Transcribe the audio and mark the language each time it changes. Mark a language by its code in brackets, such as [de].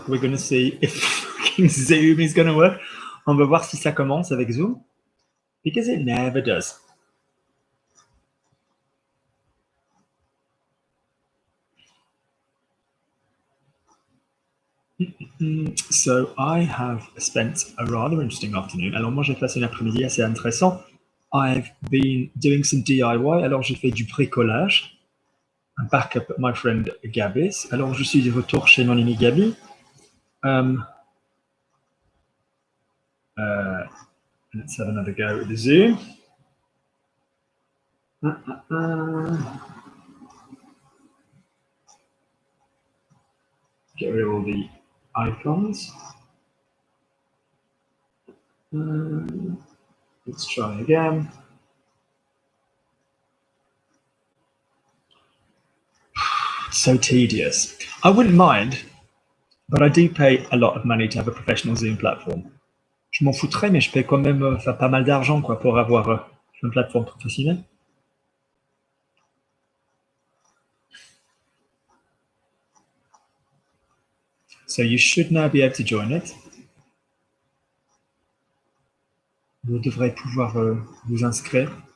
[en] We're going to see if fucking Zoom is going to work. [fr] On va voir si ça commence avec Zoom. [en] Because it never does. So I have spent a rather interesting afternoon. [fr] Alors moi j'ai passé une après-midi assez intéressant. [en] I've been doing some DIY. [fr] Alors j'ai fait du bricolage. [en] Un backup my friend Gabis. [fr] Alors je suis de retour chez mon ami Gabi. [en] Let's have another go with the Zoom. Get rid of all the icons. Let's try again. So tedious. I wouldn't mind, but I do pay a lot of money to have a professional Zoom platform. [fr] Je m'en foutrais, mais je paie quand même pas mal d'argent quoi, pour avoir une plateforme professionnelle. [en] So you should now be able to join it. [fr] Vous devrez pouvoir vous inscrire.